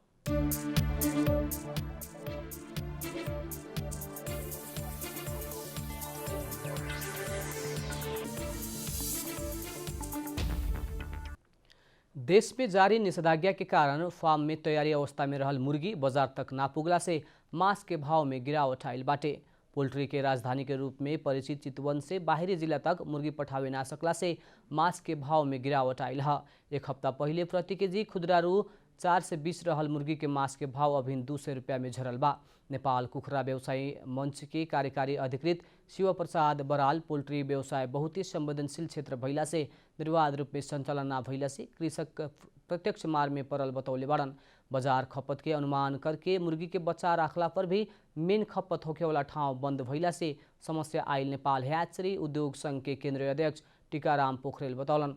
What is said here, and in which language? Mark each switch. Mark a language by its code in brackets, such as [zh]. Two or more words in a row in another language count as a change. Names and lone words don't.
[bho] देश में जारी निषेधाज्ञा के कारण फार्म में तैयारी अवस्था में रहल मुर्गी बाजार तक ना पुगला से मांस के भाव में गिरावट आइल बाटे। पोल्ट्री के राजधानी के रूप में परिचित चितवन से बाहरी जिला तक मुर्गी पठावे ना सकला से मांस के भाव में गिरावट आइल है। एक हफ्ता पहले प्रति केजी खुदरा रू 4 से 20 रहल मुर्गी के मांस के भाव अभी 200 रुपया में झरल बा। नेपाल कुखुरा व्यवसायी मंच के कार्यकारी अधिकृत शिव प्रसाद बराल पोल्ट्री व्यवसाय बहुत ही संवेदनशील क्षेत्र भइला से निर्वाध रूप में संचालन ना भइला से कृषक प्रत्यक्ष मार में पड़ल बतौले बाड़न। बाजार खपत के अनुमान करके मुर्गी के बच्चा राखला पर भी मेन खपत होखे वाला ठाव बंद भइला से समस्या आइल नेपाल हैचरी उद्योग संघ के केंद्रीय अध्यक्ष टीकाराम पोखरेल बतौलन।